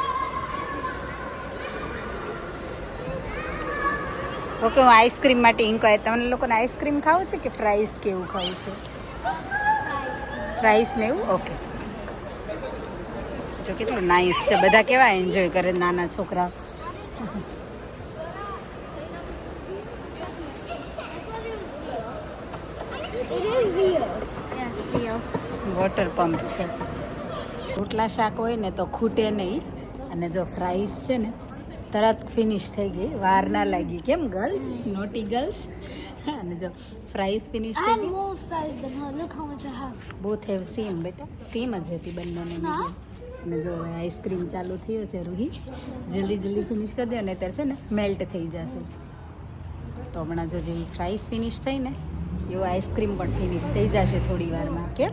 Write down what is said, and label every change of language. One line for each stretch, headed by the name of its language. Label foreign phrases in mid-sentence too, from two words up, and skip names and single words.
Gujarati: ઓકે, હું આઈસ્ક્રીમ માટે ઇન્ક્વાયર. તમને લોકોને આઈસ્ક્રીમ ખાવું છે કે ફ્રાઈસ કેવું ખાવું છે? ફ્રાઈસ ને એવું? ઓકે. જો કેટલું નાઇસ છે, બધા કેવા એન્જોય કરે નાના છોકરા.
English: It is real. Yeah, real. water pump
Gujarati: છે. રોટલા શાક હોય ને તો ખૂટે નહીં. અને જો ફ્રાઈસ છે ને તરત ફિનિશ થઈ ગઈ, વાર ના લાગી. કેમ ગર્લ્સ?
English: naughty girls.
Gujarati: અને જો
English: fries finish I
Gujarati: થઈ
English: had
Gujarati: ગઈ.
English: more fries than her. Look how much I have. both have same
Gujarati: બેટા, સેમ જ હતી બંનેને મીડિયમ. અને જો હવે આઈસ્ક્રીમ ચાલુ થયો છે રૂહી, જલ્દી ફિનિશ કરી દે ને ત્યારે છે ને મેલ્ટ થઈ જશે. તો હમણાં જો જેવી
English: fries finish
Gujarati: થઈ ને એવું આઈસ્ક્રીમ પણ ફિનિશ થઈ જશે થોડી વારમાં. કેમ?